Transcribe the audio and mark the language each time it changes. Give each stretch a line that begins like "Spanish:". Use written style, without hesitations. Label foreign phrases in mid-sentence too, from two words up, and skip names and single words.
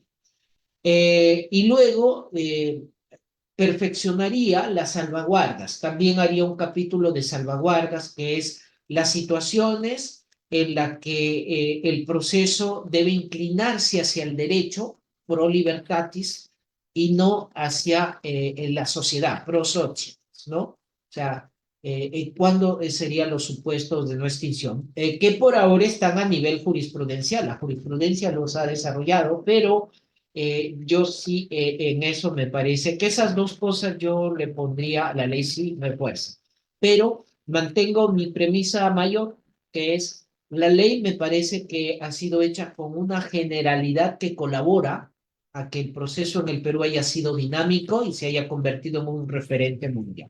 Spanish: Y luego perfeccionaría las salvaguardas. También haría un capítulo de salvaguardas, que es las situaciones en las que el proceso debe inclinarse hacia el derecho,
Latin: pro libertatis,
Spanish: y no hacia la sociedad,
Latin: pro societas,
Spanish: ¿no? O sea, ¿cuándo serían los supuestos de no extinción? Que por ahora están a nivel jurisprudencial. La jurisprudencia los ha desarrollado, pero yo sí, en eso me parece que esas dos cosas yo le pondría, la ley sí refuerza, pero mantengo mi premisa mayor, que es la ley me parece que ha sido hecha con una generalidad que colabora a que el proceso en el Perú haya sido dinámico y se haya convertido en un referente mundial.